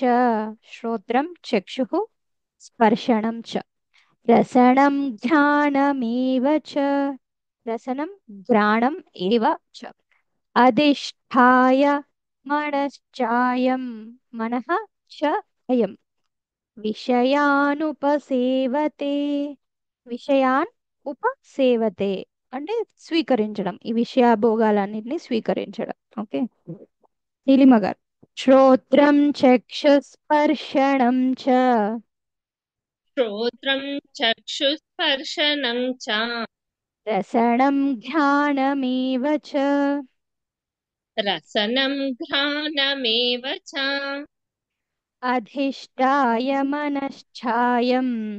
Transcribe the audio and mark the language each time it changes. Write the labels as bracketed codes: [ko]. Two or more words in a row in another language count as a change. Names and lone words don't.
[sa] श्रोत्रं चक्षुः स्पर्शनं च. रसनं घ्राणमेव च. रसनं घ्राणम् एव च. अधिष्ठाय मनश्चायं. मनः च अयं. విషయానుపసేవతే. విషయాన్ ఉపసేవతే [te] అంటే స్వీకరించడం. ఈ విషయాభోగాలన్నింటినీ స్వీకరించడం. ఓకే. నీలిమ గారు. [sa] శ్రోత్రం చక్షుస్పర్శనం చ. श्रोत्रं चक्षुस्पर्शनं च రసనం ఘ్రాణమేవ చ. रसनं घ्राणमेव च అధిష్టాయ మనశ్చాయం.